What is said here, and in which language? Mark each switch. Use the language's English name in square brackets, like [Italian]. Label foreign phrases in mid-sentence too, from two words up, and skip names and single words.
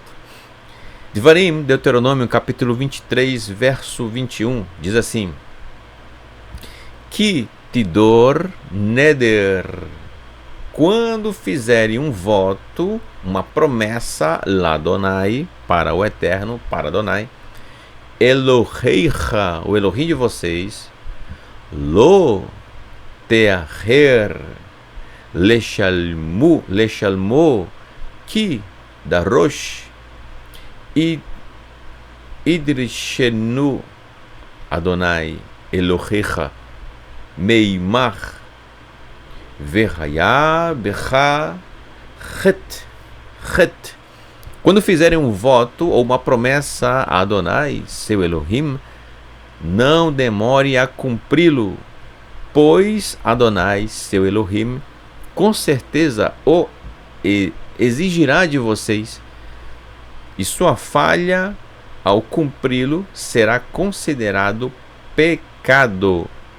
[Portuguese] Devarim, Deuteronômio, capítulo 23, verso 21, diz assim: [Hebrew] כי תדר [Portuguese] neder, quando fizerem um voto, uma promessa, Ladonai, para o Eterno, para Adonai, Eloheicha, o Elohim de vocês, [Hebrew] לא תאחר לשלמו כי דרש ידרשנו אדני אלהיך מעמך והיה בך חטא. [Portuguese] Quando fizerem um voto ou uma promessa a Adonai, seu Elohim, não demore a cumpri-lo, pois Adonai, seu Elohim, com certeza o exigirá de vocês, e sua falha ao cumpri-lo será considerado pecado.